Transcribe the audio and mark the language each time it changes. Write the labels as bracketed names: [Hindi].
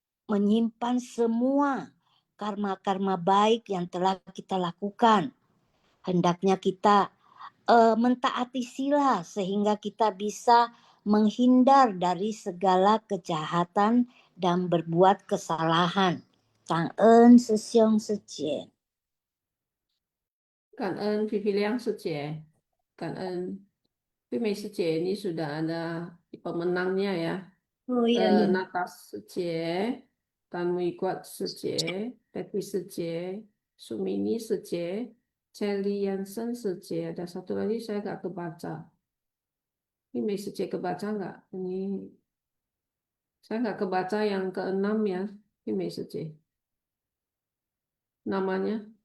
[Indonesian] menyimpan semua karma-karma baik yang telah kita lakukan. Hendaknya kita mentaati sila sehingga kita bisa menghindar dari segala kejahatan dan berbuat kesalahan. [Chinese] 感恩师兄师姐。感恩皮皮亮师姐，感恩玉梅师姐，你 [Indonesian] sudah ada pemenangnya ya. Oh iya, Natas 师姐、Tan Mui Kuat 师姐、Pepi 师姐、Sumini 师姐、Celi Yansen 师姐, ada satu lagi saya nggak kebaca. Ini师姐 kebaca nggak? Ini saya nggak kebaca yang keenam ya, ini师姐.Namanya?